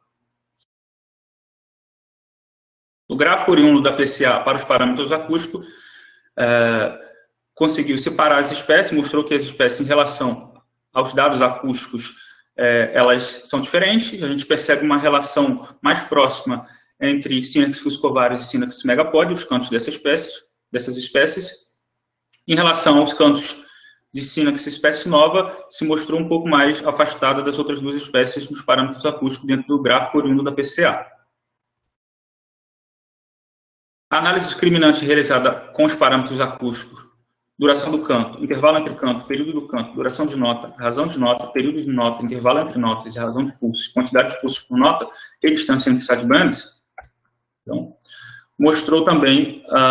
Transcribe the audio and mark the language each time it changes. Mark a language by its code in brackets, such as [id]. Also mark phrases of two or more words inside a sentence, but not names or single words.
[pt] O gráfico oriundo da PCA para os parâmetros acústicos conseguiu separar as espécies, mostrou que as espécies em relação aos dados acústicos elas são diferentes. A gente percebe uma relação mais próxima entre Synax fuscovarius e Synax megapode, os cantos dessas espécies. Em relação aos cantos de Synax espécie nova, se mostrou um pouco mais afastada das outras 2 espécies nos parâmetros acústicos dentro do gráfico oriundo da PCA. A análise discriminante realizada com os parâmetros acústicos, duração do canto, intervalo entre canto, período do canto, duração de nota, razão de nota, período de nota, intervalo entre notas e razão de pulsos, quantidade de pulsos por nota e distância entre sidebands, então, mostrou também